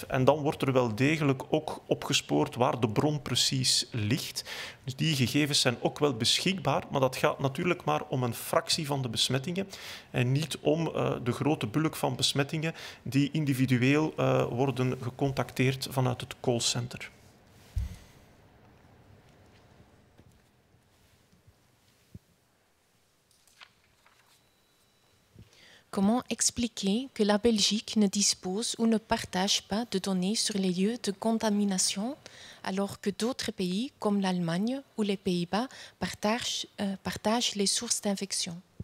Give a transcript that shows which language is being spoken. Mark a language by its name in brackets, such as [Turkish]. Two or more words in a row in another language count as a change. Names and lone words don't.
[Dutch] En dan wordt er wel degelijk ook opgespoord waar de bron precies ligt. Dus die gegevens zijn ook wel beschikbaar, maar dat gaat natuurlijk maar om een fractie van de besmettingen en niet om de grote bulk van besmettingen die individueel worden gecontacteerd vanuit het callcenter. [French] Comment expliquer que la Belgique ne dispose ou ne partage pas de données sur les lieux de contamination, alors que d'autres pays, comme l'Allemagne ou les Pays-Bas, partagent les sources d'infection?